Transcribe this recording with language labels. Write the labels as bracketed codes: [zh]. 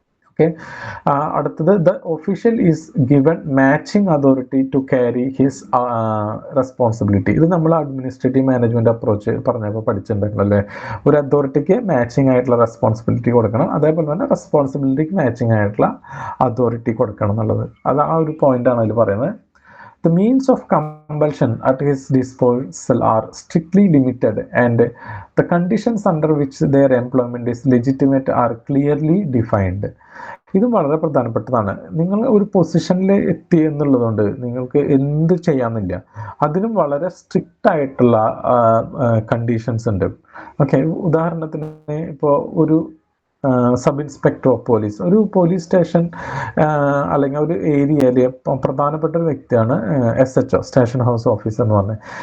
[en] Okay, അടുത്തത് the official is given matching authority to carry his responsibility. [ml] ഇത് നമ്മൾ administrative management approach പറഞ്ഞപ്പോൾ പഠിച്ചിട്ടുണ്ടല്ലോ അല്ലേ. ഒരു അതോറിറ്റിക്ക് മാച്ചിങ് ആയിട്ടുള്ള റെസ്പോൺസിബിലിറ്റി കൊടുക്കണം, അതേപോലെ തന്നെ റെസ്പോൺസിബിലിറ്റിക്ക് മാച്ചിങ് ആയിട്ടുള്ള അതോറിറ്റി കൊടുക്കണം എന്നുള്ളത്. അത് ആ ഒരു പോയിന്റാണ് അതിൽ പറയുന്നത്. [en] The means of compulsion at his disposal are strictly limited and the conditions under which their employment is legitimate are clearly defined. [ml] ഇതും വളരെ പ്രധാനപ്പെട്ടതാണ്. നിങ്ങൾ ഒരു പൊസിഷനിൽ എത്തി എന്നുള്ളതുകൊണ്ട് നിങ്ങൾക്ക് എന്ത് ചെയ്യാമെന്നില്ല, അതിനും വളരെ സ്ട്രിക്റ്റ് ആയിട്ടുള്ള കണ്ടീഷൻസ് ഉണ്ട്. ഓക്കെ, ഉദാഹരണത്തിന് ഇപ്പോൾ ഒരു സബ് ഇൻസ്പെക്ടർ ഓഫ് പോലീസ് ഒരു പോലീസ് സ്റ്റേഷൻ അല്ലെങ്കിൽ ഒരു ഏരിയയിൽ പ്രധാനപ്പെട്ട ഒരു വ്യക്തിയാണ് SHO, സ്റ്റേഷൻ ഹൗസ് ഓഫീസർ എന്ന് പറഞ്ഞത്.